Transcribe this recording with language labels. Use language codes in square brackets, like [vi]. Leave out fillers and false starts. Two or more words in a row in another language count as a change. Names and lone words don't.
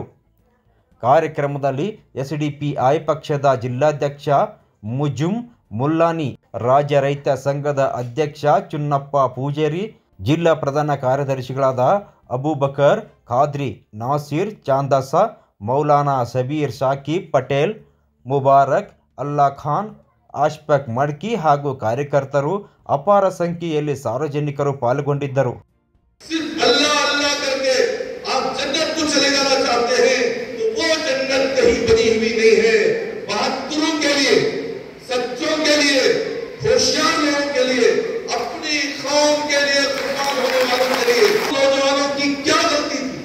[kn] ಕಾರ್ಯಕ್ರಮದಲ್ಲಿ ಎಸ್ಡಿಪಿಐ ಪಕ್ಷದ ಜಿಲ್ಲಾಧ್ಯಕ್ಷ ಮುಜುಮ್ ಮುಲ್ಲಾನಿ, ರಾಜ್ಯ ರೈತ ಸಂಘದ ಅಧ್ಯಕ್ಷ ಚುನ್ನಪ್ಪ ಪೂಜೇರಿ, ಜಿಲ್ಲಾ ಪ್ರಧಾನ ಕಾರ್ಯದರ್ಶಿಗಳಾದ ಅಬೂಬಕರ್ ಖಾದ್ರಿ, ನಾಸೀರ್ ಚಾಂದಸ, ಮೌಲಾನಾ ಸಬೀರ್ ಸಾಕಿಬ್ ಪಟೇಲ್, ಮುಬಾರಕ್ ಅಲ್ಲಾ ಖಾನ್, ಅಶ್ಫಾಕ್ ಮಡ್ಕಿ ಹಾಗೂ ಕಾರ್ಯಕರ್ತರು ಅಪಾರ ಸಂಖ್ಯೆಯಲ್ಲಿ ಸಾರ್ವಜನಿಕರು ಪಾಲ್ಗೊಂಡಿದ್ದರು. [hi] होशियार लोगों के लिए, अपनी कौम के लिए कुर्बान होने वालों के लिए, नौजवानों की क्या गलती थी?